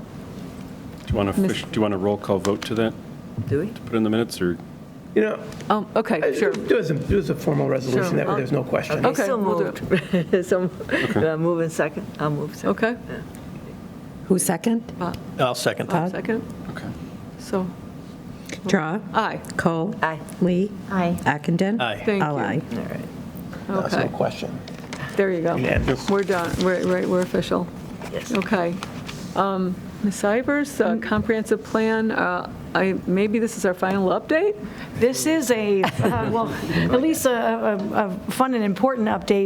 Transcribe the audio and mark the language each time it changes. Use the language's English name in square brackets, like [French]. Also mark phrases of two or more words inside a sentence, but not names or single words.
[English] Do you want a roll call vote to that, Do we? put in the minutes, or? You know, okay, sure. do as a formal resolution, that way there's no question. Okay, So we'll do moved. So, move in second? I'll move second. Okay. Who's second? I'll second that. Second? Okay. So, Drawe. aye. Kohl. Aye. Lee. Aye. Ockenden. Aye. Thank All you. aye. All right. That's no Okay, question. there you go. Unanimous. We're done, we're official. Yes. Okay. Ms. Ivers, comprehensive plan, maybe this is our final update? This is well, at least a fun and important update.